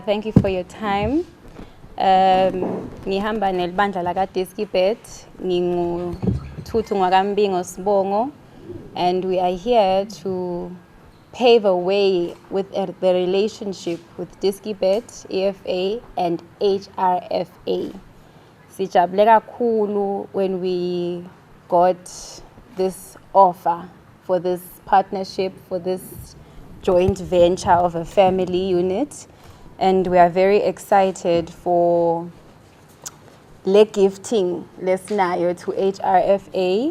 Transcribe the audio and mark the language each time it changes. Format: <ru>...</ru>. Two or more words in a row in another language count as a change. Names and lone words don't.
<en>Thank you for your time.</en> <ss>Ngihamba nelibandla laka Diskibet, ngingu Thuthu Ngwakambingo Sibongo,</ss> <en>and we are here to pave a way with the relationship with Diskibet, EFA, and HRFA.</en> <ss>Sijabule kakhulu</ss> <en>when we got this offer for this partnership, for this joint venture of a family unit, and we are very excited for</en> <ss>le gifting lesinayo</ss> <en>to HRFA.</en>